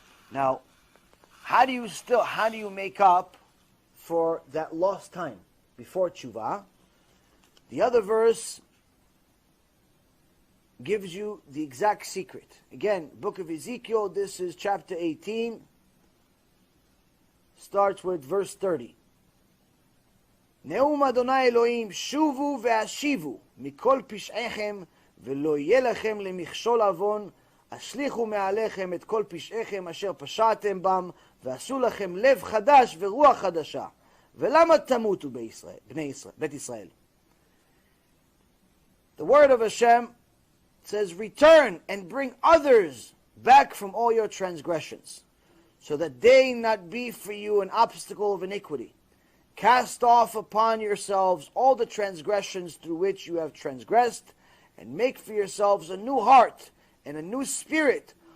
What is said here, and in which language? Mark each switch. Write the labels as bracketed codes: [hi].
[en] Now, how do you make up for that lost time before tshuva? The other verse gives you the exact secret. Again, book of Ezekiel, this is chapter 18, starts with verse 30. [he] נאום אדוני אלוהים, שובו והשיבו מכל פשעיכם, ולא יהיה לכם למכשול עוון, השליכו מעליכם את כל פשעיכם אשר פשעתם בם, ועשו לכם לב חדש ורוח חדשה. ולמה תמותו בית ישראל? [en] The word of Hashem says, return and bring others back from all your transgressions, so that they not be for you an obstacle of iniquity. Cast off upon yourselves all the transgressions through which you have transgressed, and make for yourselves a new heart and a new spirit.